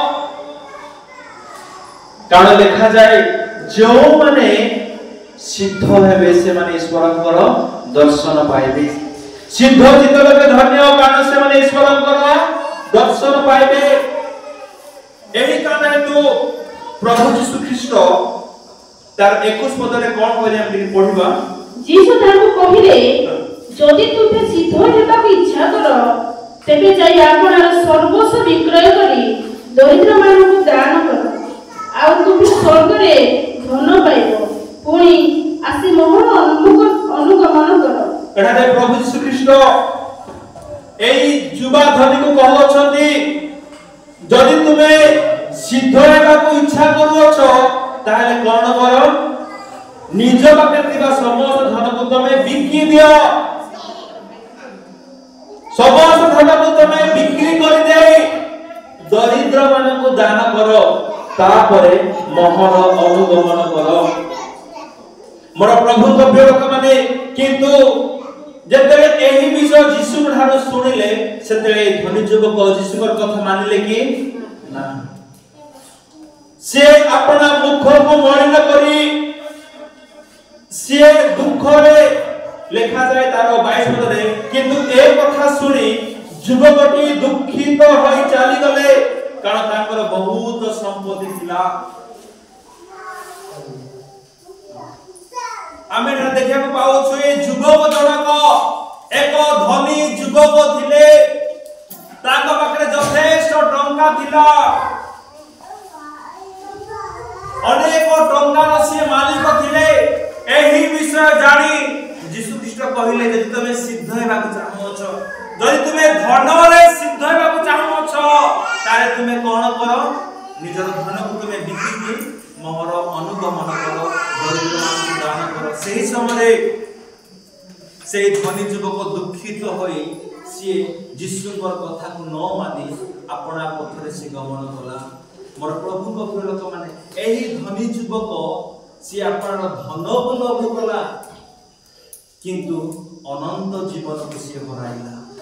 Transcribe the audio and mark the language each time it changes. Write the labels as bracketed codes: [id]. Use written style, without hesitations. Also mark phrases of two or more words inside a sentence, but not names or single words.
[or] କାରଣ ଦେଖାଯାଏ ଯେଉଁ ମାନେ ସିଦ୍ଧ ହେବେ ସେ ମାନେ ଈଶ୍ୱରଙ୍କର ଦର୍ଶନ ପାଇବେ ସିଦ୍ଧ ଚିତ୍ତ ଲୋକେ ଧନ୍ୟ କାରଣ ସେ ମାନେ ଈଶ୍ୱରଙ୍କର ଦର୍ଶନ ପାଇବେ ଏହି କାରଣ ହେତୁ ପ୍ରଭୁ ଯୀଶୁ ଖ୍ରୀଷ୍ଟ ତାର 21 ପଦରେ କଣ କହିଲେ ଆମେ ପଢିବା ଯୀଶୁ ତାକୁ କହିଲେ ଯଦି ତୁମେ ସିଦ୍ଧ ହେବାକୁ ଇଚ୍ଛା କର ତେବେ ଯାଇ ଆପଣାର ସର୍ବସ୍ୱ ବିକ୍ରୟ କରି ଦରିଦ୍ର ମାନଙ୍କୁ ଦାନ କର ଆଉ ତୁମେ ସ୍ୱର୍ଗରେ ଧନ ପାଇବ ପୁଣି ଆସି ମୋହର ଅନୁଗମନ କର ଏଠାରେ ପ୍ରଭୁ ଯୀଶୁ ଖ୍ରୀଷ୍ଟ ଏହି ଯୁବା ଧନୀକୁ କହୁଛନ୍ତି ଯଦି ତୁମେ ସିଦ୍ଧ ହେବାକୁ ଇଚ୍ଛା କରୁଛ ତାହେଲେ କଣ କର ନିଜ ପାଖେ ଥିବା ସମସ୍ତ ଧନକୁ ତୁମେ ବିକ୍ରି ଦିଅ ସମସ୍ତ ଧନକୁ ତୁମେ ବିକ୍ରି କରିଦେଇ ଦରିଦ୍ର ମାନଙ୍କୁ ଦାନ କର ତାପରେ ମୋହର ଅନୁଗମନ କର ମୋର ପ୍ରଭୁଙ୍କ ପ୍ରିୟ ମାନେ କିନ୍ତୁ ଯେତେବେଳେ ଏହି ବିଷୟ ଯୀଶୁଙ୍କ ଠାରୁ ଶୁଣିଲେ ସେତେବେଳେ ଧନୀ ଯୁବକ ଯୀଶୁଙ୍କ କଥା ମାନିଲେ କି ନା ସେ ଆପଣା ମୁହଁକୁ ମଳିନ କରି ସେ ଦୁଃଖରେ ଲେଖାଯାଏ ତାର 22 ପଦରେ କିନ୍ତୁ ଏ କଥା ଶୁଣି ଯୁବକଟି ଦୁଃଖିତ ହୋଇ ଚାଲିଗଲେ କାରଣ ତାଙ୍କର ବହୁତ ସମ୍ପତ୍ତି ଥିଲା ଆମେ ଦେଖିବାକୁ ପାଉଛୁ ଏ ଯୁବକ ଜଣେ ଏକ ଧନୀ ଯୁବକ ଥିଲେ ତାଙ୍କ ପାଖରେ ଯଥେଷ୍ଟ ଟଙ୍କା ଥିଲା ଅନେକ ଟଙ୍କାର ସେ ମାଲିକ ଥିଲେ ଏହି ବିଷୟ ଜାଣି ଯୀଶୁ ଖ୍ରୀଷ୍ଟ କହିଲେ ଯେ ତୁମେ ସିଦ୍ଧ ହେବାକୁ ଚାହୁଁଛ ଯଦି ତୁମେ ଧନରେ ସିଦ୍ଧ ହେବାକୁ ଚାହୁଁଛ जदि तुमे धन रे सिद्ध हेबाक चाहो छ ତାହେଲେ ତୁମେ କଣ କର ନିଜର ଧନକୁ ତୁମେ ବିକ୍ରି କରି ମୋହର ଅନୁଗମନ କର ଦରିଦ୍ର ମାନଙ୍କୁ ଦାନ କର ସେହି ସମୟରେ ସେ ଧନୀ ଯୁବକ ଦୁଃଖିତ ହୋଇ ସେ ଯୀଶୁଙ୍କର କଥାକୁ ନ ମାନି ଆପଣା ପଥରେ ସେ ଗମନ କଲା ମୋର ପ୍ରଭୁଙ୍କ ପ୍ରିୟ ଲୋକ ମାନେ ଏହି ଧନୀ ଯୁବକ ସେ ଆପଣ ଧନକୁ ଲୋଭ କଲା କିନ୍ତୁ ଅନନ୍ତ ଜୀବନକୁ ସେ ହରାଇଲା